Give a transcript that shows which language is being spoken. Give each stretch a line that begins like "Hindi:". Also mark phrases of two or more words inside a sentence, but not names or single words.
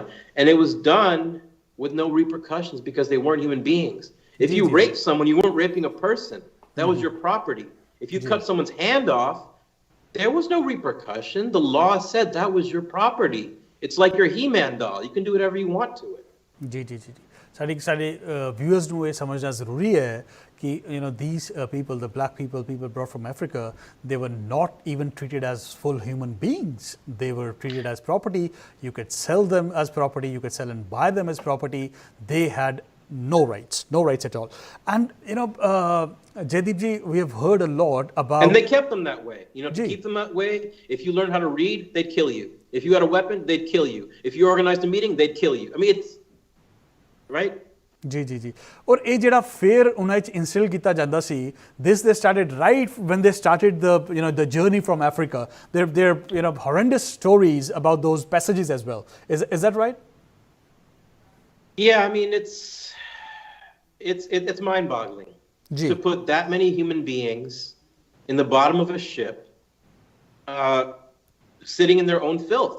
English: And it was done with no repercussions because they weren't human beings. If you raped someone, you weren't raping a person. That was your property. If you cut someone's hand off, there was no repercussion. The law said that was your property. It's like your He-Man doll. You can do whatever you want to it.
Punjabi: ਸਾਡੇ viewers ਨੂੰ ਇਹ ਸਮਝਣਾ ਜ਼ਰੂਰੀ ਹੈ ਕਿ
English: these people, the black people brought from Africa, they were not even treated as full human beings. They were treated as property. You could sell them as property. You could sell and buy them as property. They had no rights at all. And Jaideep ji, we have heard a lot about... And they kept them that way. To keep them that way, if you learned how to read, they'd kill you. If you had a weapon, they'd kill you. If you organized a meeting, they'd kill you. It's... Right?
Punjabi: ਜੀ ਜੀ ਜੀ ਔਰ ਇਹ ਜਿਹੜਾ ਫੇਅਰ ਉਹਨਾਂ 'ਚ ਇੰਸਟਿਲ ਕੀਤਾ ਜਾਂਦਾ ਸੀ
English: this they started right when they started the journey from Africa. There horrendous stories about those passages as well. Is that right? Yeah, I mean it's mind-boggling
Punjabi: जी.
English: to put that many human beings in the bottom of a ship, sitting in their own filth.